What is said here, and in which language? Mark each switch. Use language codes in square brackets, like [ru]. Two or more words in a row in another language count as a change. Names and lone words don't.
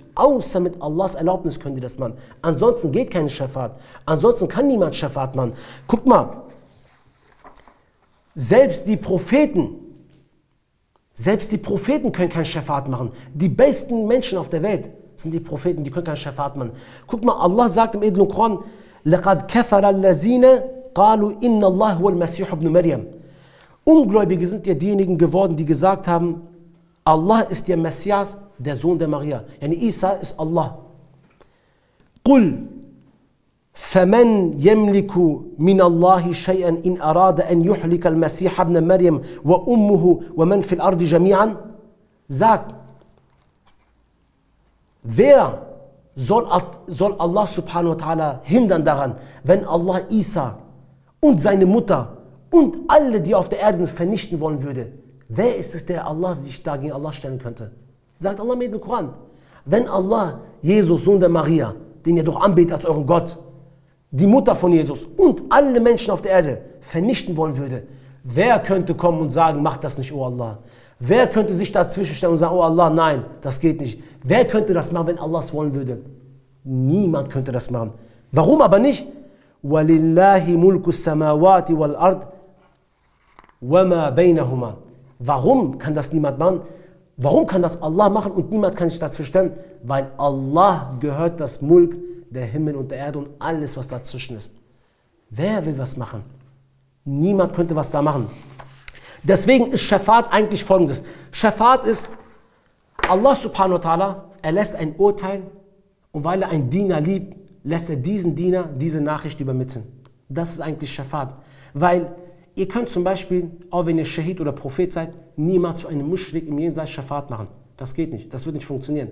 [de] Außer mit Allahs Erlaubnis können die das machen. Ansonsten geht keine Schafat. Ansonsten kann niemand Schafat machen. Guck mal, selbst die Propheten können kein Schafat machen. Die besten Menschen auf der Welt sind die Propheten, die können kein Schafat machen. Guck mal, Allah sagt im edlen Koran, [ar] لَقَدْ كَفَرَ الَّذِينَ قَالُوا إِنَّ اللَّهُ هُوَ الْمَسِيحُ ابْنُ مَرْيَمَ. [de] Ungläubige sind ja diejenigen geworden, die gesagt haben, Allah ist der Messias, der Sohn der Maria. Yani Isa ist Allah. [ar] قُلْ فَمَنْ يَمْلِكُ مِنَ اللَّهِ شَيْئًا إِنْ أَرَادَ أَنْ يُحْلِكَ الْمَسِيحَ ابْنَ مَرْيَمَ وَأُمُّهُ وَمَنْ فِي الْأَرْضِ جَمِيعًا. [de] Sagt, wer soll Allah [ar] سبحانه وتعالى [de] hindern daran, wenn Allah Isa und seine Mutter und alle, die auf der Erde sind, vernichten wollen würde? Wer ist es, der Allah sich da gegen Allah stellen könnte? Sagt Allah mit dem Koran. Wenn Allah, Jesus, Sohn der Maria, den ihr doch anbetet als euren Gott, die Mutter von Jesus und alle Menschen auf der Erde vernichten wollen würde, wer könnte kommen und sagen, mach das nicht, oh Allah? Wer könnte sich dazwischen stellen und sagen, oh Allah, nein, das geht nicht? Wer könnte das machen, wenn Allah es wollen würde? Niemand könnte das machen. Warum aber nicht? [ar] وَلِلَّهِ مُلْكُ السَّمَاوَاتِ وَالْأَرْضِ وَمَا بَيْنَهُمَا. [de] Warum kann das niemand machen? Warum kann das Allah machen und niemand kann sich dazwischen stellen? Weil Allah gehört das Mulk, der Himmel und der Erde und alles, was dazwischen ist. Wer will was machen? Niemand könnte was da machen. Deswegen ist Schafat eigentlich folgendes. Schafat ist, Allah [ar] سبحانه وتعالى [de] erlässt ein Urteil und weil er einen Diener liebt, lässt er diesen Diener diese Nachricht übermitteln. Das ist eigentlich Schafat. Weil ihr könnt zum Beispiel, auch wenn ihr Shahid oder Prophet seid, niemals für einen Muschrik im Jenseits Schafat machen. Das geht nicht, das wird nicht funktionieren.